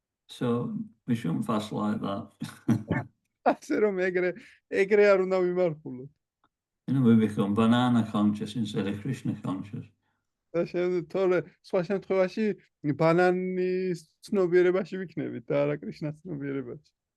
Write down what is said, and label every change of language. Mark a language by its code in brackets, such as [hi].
[en] So we shouldn't fast like that. [ka] ასე რომ ეგრე არ უნდა ვიმარხულოთ. [en] We become banana conscious instead of Krishna conscious. [ka] და თორე სხვა შემთხვევაში ბანანის ცნობიერებაში ვიქნებით და არა კრიშნას ცნობიერებაში.